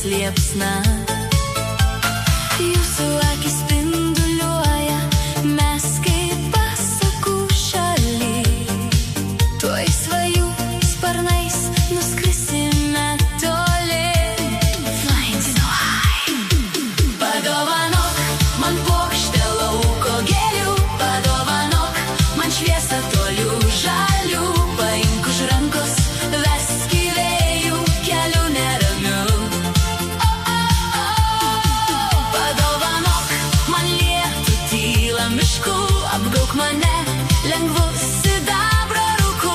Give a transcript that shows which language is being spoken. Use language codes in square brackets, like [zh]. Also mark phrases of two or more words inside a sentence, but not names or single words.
[lt] liepsna. Jūsų akis spinduliuoja, mes kaip pasakų šaly. Tuoj svajų sparnais nuskrisime toli. [en] Flying so high. [lt] Padovanok man puokštę lauko gėlių, padovanok man šviesą tolių žalių. Paimk už rankos, vesk į vėjų kelių neramių. Padovanok man lietų tylą miškų, apgauk mane lengvu sidabro rūku.